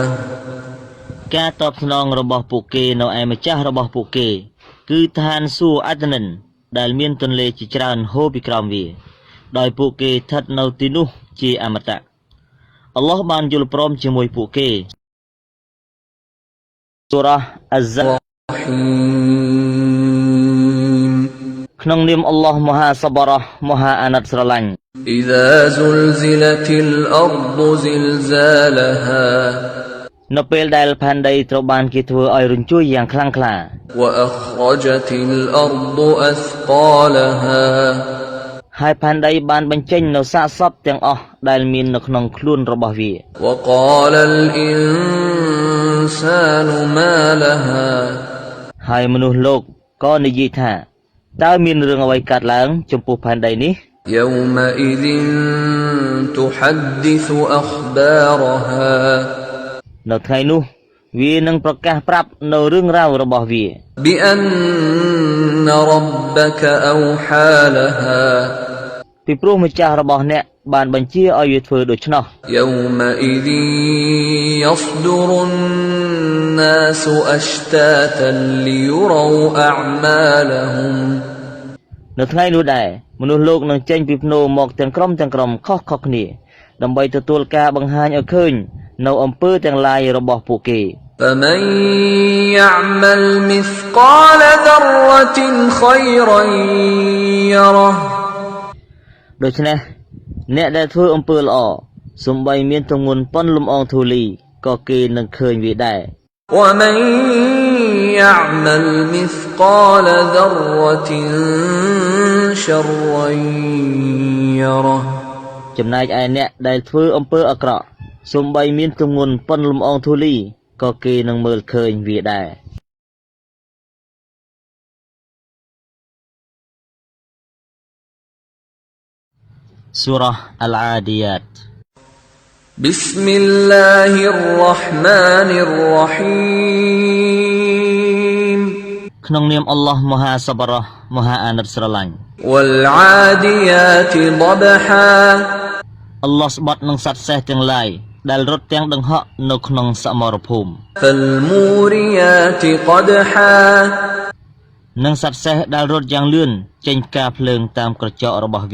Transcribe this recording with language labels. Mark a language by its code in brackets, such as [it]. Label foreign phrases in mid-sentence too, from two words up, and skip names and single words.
[km] ការតបស្នងរបស់ពួកគេនៅឯម្ចាស់របស់ពួកគេគឺឋានសួគ៌អត្តនិនដែលមានទន្លេជាច្រើនហូរពីក្រោមវាដោយពួកគេស្ថិតនៅទីនោះជាអមតៈអល់ឡោះបានយល់ព្រមជាមួយពួកគេសូរ៉ាអាហ្សាក្នុងនាមអល់ឡោះមហាសប្បុរៈមហាអាណិតស្រឡាញ់ [ar] إذا زلزلت الأرض زلزالها [km] នៅពេលដែលផែនដីត្រូវបានគេធ្វើឲ្យរញ្ជួយយ៉ាងខ្លាំងក្លា [ar] وأخرجت الأرض أثقالها [km] ហើយផែនដីបានបញ្ចេញនៅសាកសពទាំងអស់ដែលមាននៅក្នុងខ្លួនរបស់វា [ar] وقال الإنسان ما لها [km] ហើយមនុស្សលោកក៏និយាយថាតើមានរឿងអ្វីកើតឡើងចំពោះផែនដីនេះ [ar] يومئذ تحدث أخبارها [km] នៅថ្ងៃនោះវានឹងប្រកាសប្រាប់នៅរឿងរ៉ាវរបស់វា [ar] بأن ربك أوحى لها [km] ពីព្រោះម្ចាស់របស់អ្នកបានបញ្ជាឲ្យវាធ្វើដូច្នោះ [ar] يومئذ يصدر الناس أشتاتا ليروا أعمالهم [km] នៅថ្ងៃនោះដែរមនុស្សលោកនឹងចេញពីភ្នូមកទាំងក្រុមខុសៗគ្នាដើម្បីទទួលការបង្ហាញឲ្យឃើញនៅអំពើទាំងឡាយរបស់ពួកគេ [ar] فمن يعمل مثقال ذرة خيرا يره [km] ដូច្នេះអ្នកដែលធ្វើអំពើល្អសូម្បីមានទម្ងន់ប៉ុនលំអងធូលីក៏គេនឹងឃើញវាដែរ [ar] ومن يعمل مثقال ذرة شرا يره [km] ចំណែកឯអ្នកដែលធ្វើអំពើអាក្រក់សូម្បីមានទម្ងន់ប៉ុនលំអងធូលីក៏គេនឹងមើលឃើញវាដែរ [ar] سورة العاديات بسم الله الرحمن الرحيم [km] ក្នុងនាមអល់ឡោះមហាសប្បុរៈមហាអាណិតស្រឡាញ់ [ar] والعاديات ضبحا [km] អល់ឡោះស្បត់នឹងសត្វសេះទាំងឡាយដែលរត់ទាំងដង្ហក់នៅក្នុងសមរភូមិ [ar] فالموريات قدحا [km] និងសត្វសេះដែលរត់យ៉ាងលឿនចេញផ្កាភ្លើងតាមក្រចករបស់វា